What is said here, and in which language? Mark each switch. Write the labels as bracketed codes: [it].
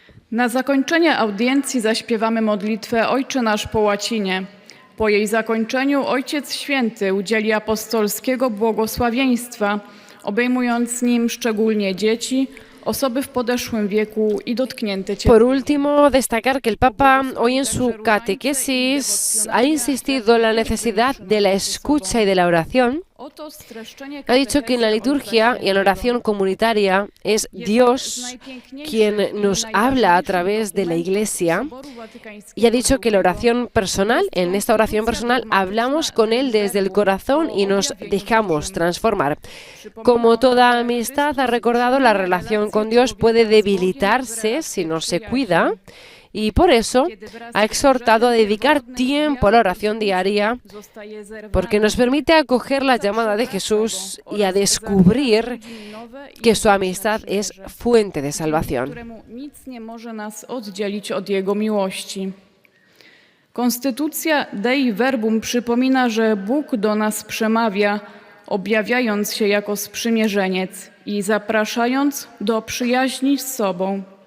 [pl] Na zakończenie audiencji zaśpiewamy modlitwę Ojcze nasz po łacinie. Po jej zakończeniu Ojciec Święty udzieli apostolskiego błogosławieństwa, obejmując nim szczególnie dzieci, osoby w podeszłym wieku y dotknięte ciepłem. [es] Por último, destacar que el Papa hoy en su catequesis ha insistido en la necesidad de la escucha y de la oración. Ha dicho que en la liturgia y en la oración comunitaria es Dios quien nos habla a través de la Iglesia, y ha dicho que la oración personal, en esta oración personal hablamos con Él desde el corazón y nos dejamos transformar. Como toda amistad, ha recordado, la relación con Dios puede debilitarse si no se cuida, y por eso ha exhortado a dedicar tiempo a la oración diaria, porque nos permite acoger la llamada de Jesús y a descubrir que su amistad es fuente de salvación. [pl] Nic nie może nas oddzielić od Jego miłości. Konstytucja Dei Verbum przypomina, że Bóg do nas przemawia, objawiając się jako sprzymierzeniec i zapraszając do przyjaźni z sobą.